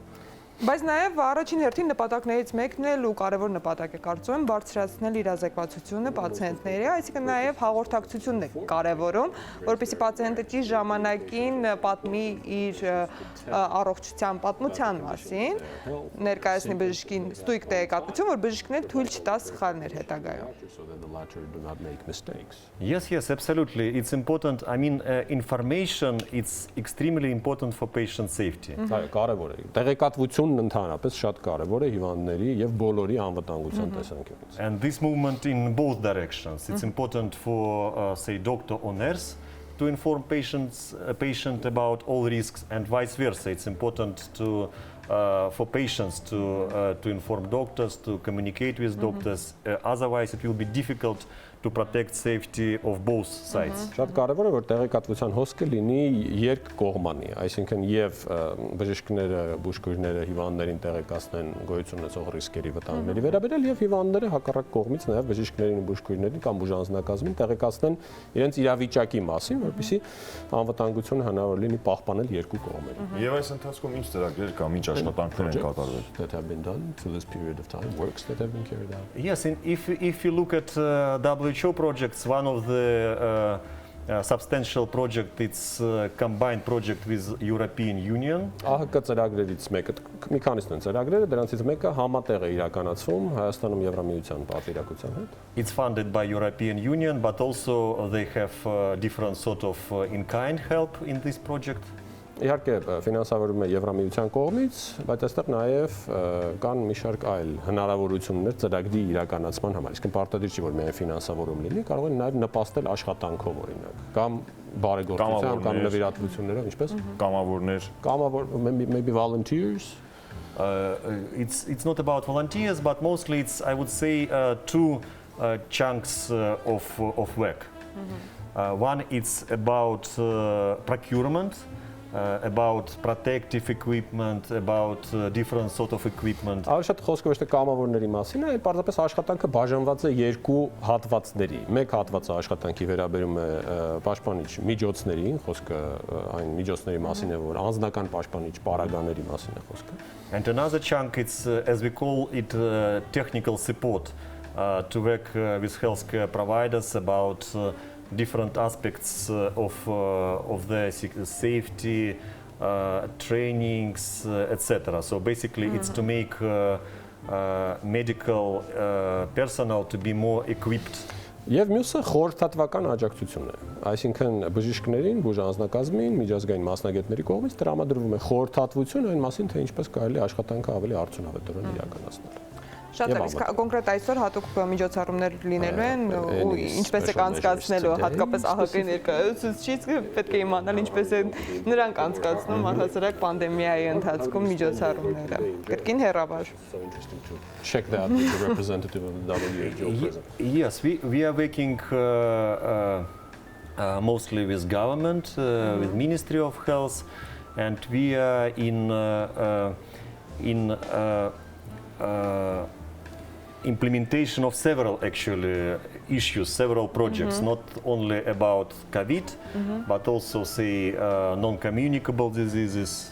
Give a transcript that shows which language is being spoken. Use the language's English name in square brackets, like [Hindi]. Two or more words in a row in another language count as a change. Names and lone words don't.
[Armenian] Բայց նաև առաջին հերթին նպատակներից մեկն էլ ու կարևոր նպատակ է կարծում եմ բարձրացնել իրազեկվածությունը պացիենտների, այսինքն նաև հաղորդակցությունն է կարևորում, որպեսզի պացիենտը ճիշտ ժամանակին պատմի իր առողջության պատմության մասին, ներկայացնի բժշկին ստույգ տեղեկատվություն, որ բժիշկն էլ թույլ չտա սխալներ հետագայում։ [English] Yes, absolutely. It's important. Information is extremely important for patient safety. [Armenian] Այո, կարևոր է։ Տեղեկատվությունն ընդհանրապես շատ կարևոր է հիվանդների եւ բոլորի անվտանգության տեսանկյունից։ [English] And this movement in both directions. It's important for, say, doctor or nurse to inform patient about all risks, and vice versa. It's important for patients to inform doctors, to communicate with doctors. Otherwise, it will be difficult to protect safety of both sides. [Armenian] Շատ կարևոր է որ տեղեկատվության հոսքը լինի երկկողմանի, այսինքն եւ բժիշկները, բուժքույրները հիվանդներին տեղեկացնեն գոյություն ունեցող ռիսկերի վտանգների վերաբերյալ եւ հիվանդները հակառակ կողմից նաեւ բժիշկներին ու բուժքույրներին կամ բուժանձնակազմին տեղեկացնեն իրենց իրավիճակի մասին, որպեսզի անվտանգությունը հնարավոր լինի պահպանել երկու կողմերին։ Եվ այս ընթացքում ինչ ծրագրեր կամ ինչ աշխատանքներ են կատարվել [English] that have been done through this period of time, works that have been carried out. Yes, and if you look at WHO projects, one of the substantial project, it's a combined project with European Union. [Armenian] ԱՀԿ ծրագրերից մեկը, մի քանիսն են ծրագրերը, դրանցից մեկը համատեղ է իրականացվում Հայաստանում Եվրամիության պատվիրակության հետ։ [English] It's funded by European Union, but also they have different sort of in-kind help in this project. [Armenian] Իհարկե ֆինանսավորվում է Եվրամիության կողմից, բայց այստեղ նաև կան մի շարք այլ հնարավորություններ ծրագրի իրականացման համար։ Իսկ պարտադիր չի, որ միայն ֆինանսավորում լինի, կարող են նաև նպաստել աշխատանքով օրինակ, կամ բարեգործությամբ, կամ նվիրատվություններով, ինչպես կամավոր, [English] maybe volunteers. It's not about volunteers, but mostly it's, I would say, two chunks of work. One is about procurement, about protective equipment, about different sort of equipment. [Armenian] Ավելի շատ խոսքը ոչ թե կամավորների մասին է, այլ պարզապես աշխատանքը բաժանված է երկու հատվածների։ Մեկ հատվածը աշխատանքի վերաբերում է պաշտպանիչ միջոցներին, խոսքը այն միջոցների մասին է, որ անձնական պաշտպանիչ պարագաների մասին է խոսքը։ [English] And another chunk is, as we call it, technical support to work with healthcare providers about different aspects of the safety, trainings, etc. So basically it's to make medical personnel to be more equipped. [Armenian] Եվ մյուսը խորհրդատվական աջակցությունն է, այսինքն բժիշկներին, բուժանձնակազմին, միջազգային մասնագետների կողմից տրամադրվում է խորհրդատվություն այն մասին, թե ինչպես կարելի է աշխատանքը ավելի արդյունավետորեն իրականացնել։ Շատ լավ, իսկ կոնկրետ այսօր հատուկ միջոցառումներ լինելու են ու ինչպես է կանցկացնելու, հատկապես ԱՀԿ ներկայացուցիչից պետք է իմանալ ինչպես են նրանք անցկացնում առհասարակ պանդեմիայի ընթացքում միջոցառումները։ Կրկին հեռավար։ [English] Check that with the representative of the WHO. Yes, we are working mostly with government, with Ministry of Health, and we are in implementation of several actually issues, several projects, not only about COVID, but also say non-communicable diseases.